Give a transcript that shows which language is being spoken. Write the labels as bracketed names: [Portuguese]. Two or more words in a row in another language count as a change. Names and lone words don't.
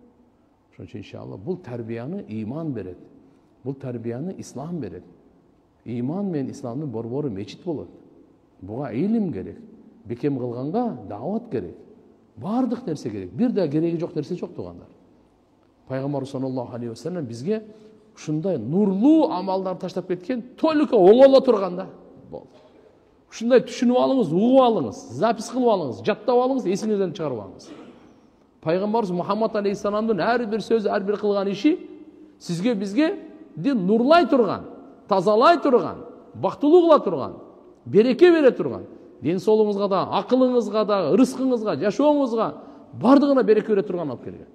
[Kyrgyz] Ошон үчүн иншалла бул тарбияны иман берет. Бул тарбияны ислам берет. Иман менен исламдын борбору мечит болот. Буга илим керек. Бекем кылганга даават керек. Бардык нерсе керек. Бир да кереги жок нерсе жок туугандар. Пайгамбар [Arabic] صلى الله عليه وسلم [Kyrgyz] бизге ушундай нурлуу амалдар таштап кеткен, только оңоло турганда болду. Ушундай түшүнүп алыңыз, угуп алыңыз, запись кылып алыңыз, жаттап алыңыз, эсиңизден чыгарып алыңыз. Пайгамбарыбыз Мухаммад алейхиссаламдын ар бир сөзү, ар бир кылган иши сизге, бизге нурлай турган, тазалай турган, бактылуу кыла турган, береке бере турган, ден соолугуңузга да, акылыңызга да, рызкыңызга, жашооңузга бардыгына береке бере турган алып келген.